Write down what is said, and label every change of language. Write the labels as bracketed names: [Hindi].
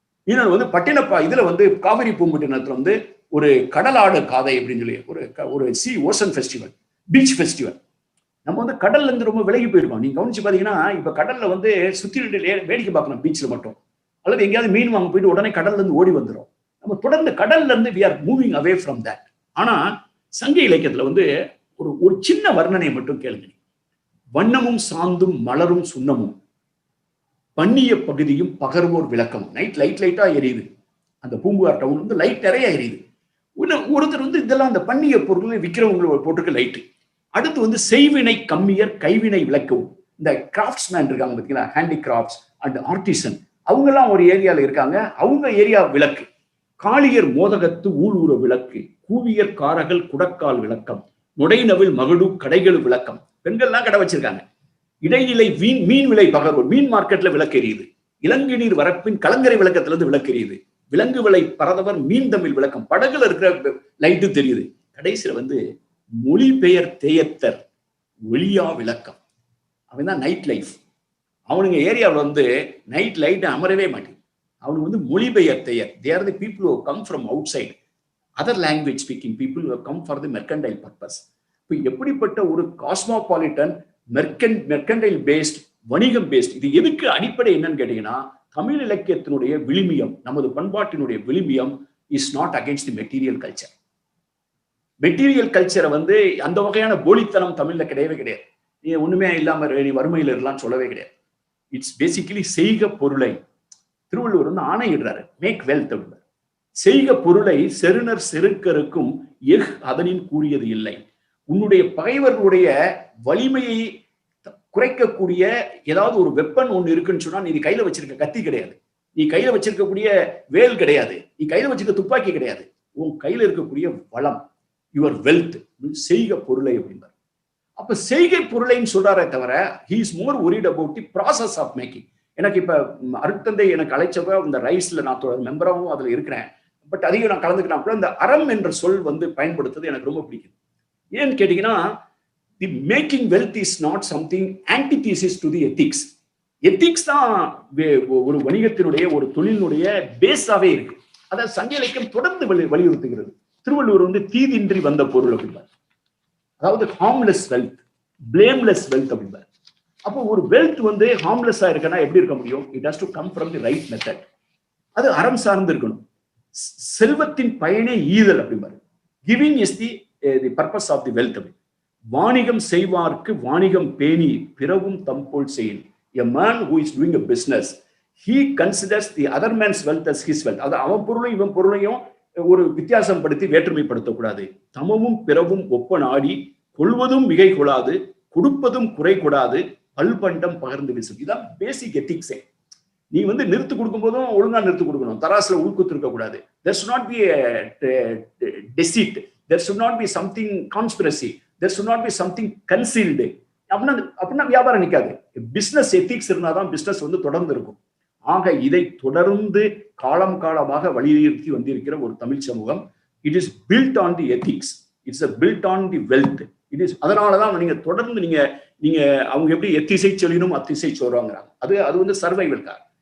[Tamil] இன்னொன்று வந்து பட்டினப்பா இதுல வந்து காவிரி பூம்பட்டினத்துல வந்து ஒரு கடலாடு காதை அப்படின்னு சொல்லி ஒரு ஓசன் ஃபெஸ்டிவல், பீச் ஃபெஸ்டிவல். நம்ம வந்து கடல்ல இருந்து ரொம்ப விலகி போயிருக்கோம். நீங்க கவனிச்சு பாத்தீங்கன்னா இப்ப கடல்ல வந்து சுத்திட்டு வேடிக்கை பார்க்கணும் பீச்ல மட்டும், அல்லது எங்கேயாவது மீன் வாங்க போயிட்டு உடனே கடல்ல இருந்து ஓடி வந்துடும். நம்ம தொடர்ந்து கடல்ல இருந்து [English] we are moving away from that. [Tamil] ஆனா சங்க இலக்கியத்துல வந்து ஒரு சின்ன வர்ணனை மட்டும் கேளுங்க. வண்ணமும் சாந்தும் மலரும் சுண்ணமும் பண்ணிய பகுதியும் பகர்வோர் விளக்கமும். நைட் லைட்டா எரியுது, அந்த பூம்புகார் டவுன் வந்து லைட் நிறைய எரியுது. ஒருத்தர் வந்து இதெல்லாம் அந்த பண்ணிய பொருட்களை விற்கிறவங்களை போட்டுருக்கு லைட்டு. அடுத்து வந்து செய்வினை கம்மியர் கைவினை விளக்கவும். இந்த கிராஃப்ட்ஸ்மேன் இருக்காங்க பார்த்தீங்களா, ஹேண்டிகிராஃப்ட்ஸ் அண்ட் ஆர்டிசன், அவங்க எல்லாம் ஒரு ஏரியால இருக்காங்க, அவங்க ஏரியா விளக்கு. காளியர் மோதகத்து ஊழூர விளக்கு, கூவியர் காரகல் குடக்கால் விளக்கம், நுடைநவில் மகடு கடைகள் விளக்கம். பெண்கள்லாம் கடை வச்சிருக்காங்க. இடைநிலை மீன் விலை பகர்வோர், மீன் மார்க்கெட்ல விளக்கு எரியுது. இலங்கை நீர் வரப்பின் கலங்கரை விளக்கத்துல இருந்து விளக்கு எரியுது. விலங்கு விலை பரதவர் மீன் தமிழ் விளக்கம், படகுல இருக்கிற லைட்டு தெரியுது. கடைசியில வந்து மொழிபெயர் தேயத்தர் ஒளியா விளக்கம். அவன் தான் நைட் லைஃப். அவனுங்க ஏரியாவில் வந்து நைட் லைட் அமரவே மாட்டேன். அவனுக்கு வந்து மொழிபெயர் their. [English] They are the people who come from outside, other language speaking people who have come for the mercantile purpose. [Tamil] இப்போ எப்படிப்பட்ட ஒரு காஸ்மோபாலிட்டன் மெர்கண்டைல் பேஸ்ட், வணிகம் பேஸ்ட், இது எதுக்கு அடிப்படை என்னன்னு கேட்டீங்கன்னா, தமிழ் இலக்கியத்தினுடைய விழுமியம், நமது பண்பாட்டினுடைய விழுமியம் [English] Is not against the material culture. [Tamil] Material கல்ச்சரை வந்து அந்த வகையான போலித்தனம் தமிழ்ல கிடையவே கிடையாது. நீ ஒண்ணுமே இல்லாம நீ வறுமையில இருக்கலாம் சொல்லவே கிடையாது. [English] it's basically [Tamil] செய்க பொருளை. திருவள்ளுவர் வந்து ஆணையிடுறாரு, [English] make wealth [Tamil] அப்படின்னாரு. செய்க பொருளை செருணர் செருக்கருக்கும் அதனின் கூறியது இல்லை. உன்னுடைய பகைவர்களுடைய வலிமையை குறைக்கக்கூடிய ஏதாவது ஒரு வெப்பன் ஒண்ணு இருக்குன்னு சொன்னா, நீ கையில வச்சிருக்க கத்தி கிடையாது, நீ கையில வச்சிருக்கக்கூடிய வேல் கிடையாது, நீ கையில வச்சிருக்க துப்பாக்கி கிடையாது. உன் கையில இருக்கக்கூடிய வளம், [English] your wealth, [Tamil] செய்க பொருளை அப்படின்றார். அப்ப செய்கை பொருளைன்னு சொல்றாரே தவிர [English] he is more worried about the process of making. [Tamil] எனக்கு இப்ப அருட்தந்தை எனக்கு அழைச்சப்ப இந்த ரைஸ்ல நான் மெம்பராகவும் அதுல இருக்கிறேன். பட் அதிகம் நான் கலந்துக்கினா கூட இந்த அறம் என்ற சொல் வந்து பயன்படுத்துறது எனக்கு ரொம்ப பிடிக்கும். ஏன்னு கேட்டீங்கன்னா, [English] The making wealth is not something antithesis to the ethics. [Tamil] Ethics தான் ஒரு வணிகத்தினுடைய ஒரு தொழிலினுடைய பேஸாவே இருக்கு. அதை சங்க இலக்கியம் தொடர்ந்து வலியுறுத்துகிறது. திருவள்ளுவர் வந்து தீதின்றி வந்த பொருள் அப்படின்பார். அதாவது [English] harmless wealth, blameless wealth [Tamil] அப்படின்பார். அப்போ ஒரு வெல்த் வந்து ஹார்ம்லெஸ்ஸா இருக்குன்னா எப்படி இருக்க முடியும்? [English] It has to come from the right method. [Tamil] அது அறம் சார்ந்து இருக்கணும். செல்வத்தின் பயனே ஈதல் அப்படின்பாரு. [English] Giving is the purpose of the wealth. [Tamil] வாணிகம் செய்வார்க்கு வாணிகம் பேணி பிறவும் தம்போல் செய்யும். [English] A man who is doing a business, he considers the other man's wealth as his wealth. [Tamil] அது அவன் பொருளையும் இவன் பொருளையும் ஒரு வித்தியாசம் படுத்தி வேற்றுமைப்படுத்தக்கூடாது. தமவும் பிறவும் ஒப்ப நாடி கொள்வதும் மிகை கொள்ளாது, கொடுப்பதும் குறை கொடாது, பல்பண்டம் பகிர்ந்து வீசும். இதுதான் பேசிக் எத்திக்ஸே. நீ வந்து நிறுத்து கொடுக்கும் போதும் ஒழுங்கா நிறுத்து கொடுக்கணும். தராசுல உள்குத்து இருக்க கூடாது. [English] There should not be a deceit. There should not be something conspiracy. There should not be something concealed. [Tamil] அப்படின்னா வியாபாரம் நிற்காது. பிசினஸ் எத்திக்ஸ் இருந்தாதான் பிசினஸ் வந்து தொடர்ந்து இருக்கும். ஆக இதை தொடர்ந்து காலம் காலமாக வலியுறுத்தி வந்திருக்கிற ஒரு தமிழ் சமூகம். [English] It is built on the ethics, it's built on the wealth. It is [Tamil] அதனாலதான் நீங்க தொடர்ந்து நீங்க அவங்க எப்படி எத்திசை சொல்லினும் அத்திசை சொல்றாங்கிறாங்க. அது வந்து சர்வைவல்காக.